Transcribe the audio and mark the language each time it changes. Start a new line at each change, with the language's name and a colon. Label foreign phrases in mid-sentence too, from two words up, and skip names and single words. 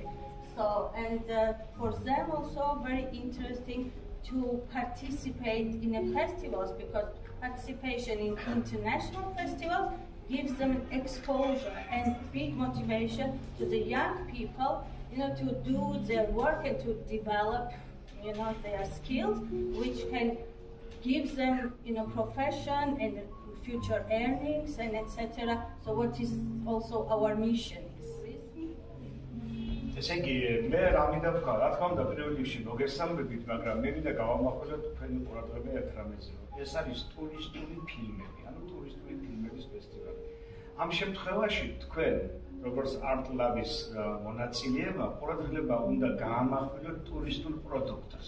English: So, and for them also very interesting to participate in the festivals, because participation in international festivals gives them exposure and big motivation to the young people, to do their work and to develop, their skills, which can give them, profession and future earnings and etc. So what is also our mission is.
Georgian: ესე იგი, მე რა მინდა ვქვა, რა თქმა უნდა, პირველ რიგში მოგესალმებით, მაგრამ მე მინდა გავამახვილოთ თქვენი ყურადღება ერთ რამეზე, რომ ეს არის ტურისტული ფილმები, ანუ ტურისტული ფილმების ფესტივალი. ამ შემთხვევაში თქვენ, როგორც Art Lab-ის მონაწილეება, ყურადღება უნდა გაამახვილოთ ტურისტულ პროდუქტს.